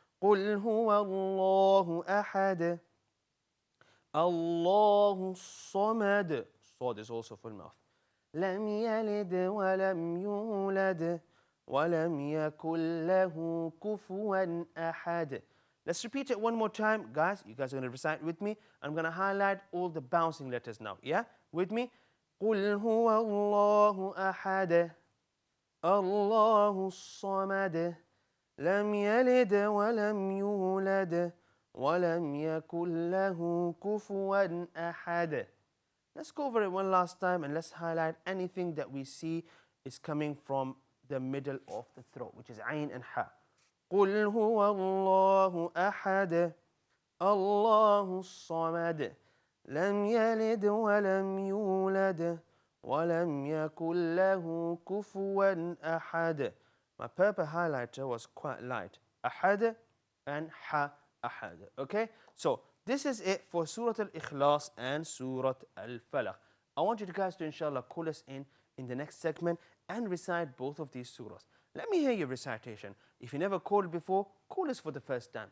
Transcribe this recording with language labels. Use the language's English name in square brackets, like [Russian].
[Arabic] قُلْ هُوَ اللَّهُ أَحَدٌ اللَّهُ الصَّمَدُ. [English] Swad is also full mouth. [Arabic] لَمْ يَلِدْ وَلَمْ يُولَدْ وَلَمْ يَكُنْ لَهُ كُفُوًا أَحَدٌ. [English] Let's repeat it one more time. Guys, you guys are going to recite with me. I'm going to highlight all the bouncing letters now. Yeah? With me. [Arabic] قُلْ هُوَ اللَّهُ أَحَدٌ اللَّهُ الصَّمَدُ لم يلد ولم يولد ولم يكن له كفوا أحد. [English] Let's go over it one last time and let's highlight anything that we see is coming from the middle of the throat, which is Ain and Ha. [Arabic] قُلْ هُوَ اللَّهُ أَحَدٌ اللَّهُ الصَّمَدُ لم يلد ولم يولد ولم يكن له كفوا أحد. [English] My purple highlighter was quite light. أحد and ha أحد. Okay, so this is it for Surah Al-Ikhlas and Surah Al-Falaq. I want you guys to inshallah call us in the next segment and recite both of these surahs. Let me hear your recitation. If you never called before, call us for the first time.